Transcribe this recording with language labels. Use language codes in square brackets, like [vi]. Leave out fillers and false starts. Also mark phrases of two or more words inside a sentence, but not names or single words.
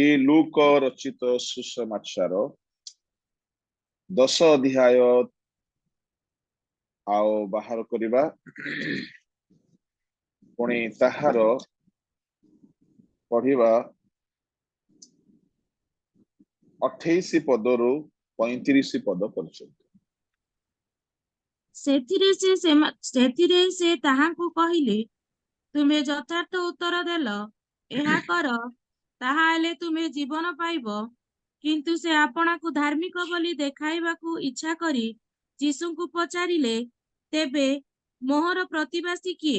[or] ଲୂକ ରଚିତ ସୁସମାଚାର 10 ଅଧ୍ୟାୟ ଆଉ ବାହାର କରିବା ପୁଣି ତାହାର ପଢ଼ିବା 28 ପଦରୁ 35 ପଦ ପର୍ଯ୍ୟନ୍ତ। ସେଥିରେ ସେ ତାହାଙ୍କୁ କହିଲେ, ତୁମେ ଯଥାର୍ଥ ଉତ୍ତର ଦେଲ, ଏହା କର, ତାହା ହେଲେ ତୁମେ ଜୀବନ ପାଇବ। କିନ୍ତୁ ସେ ଆପଣାକୁ ଧାର୍ମିକ ବୋଲି ଦେଖାଇବାକୁ ଇଚ୍ଛା କରି ଯୀଶୁଙ୍କୁ ପଚାରିଲେ, ତେବେ ମୋହର ପ୍ରତିବାସୀ କିଏ?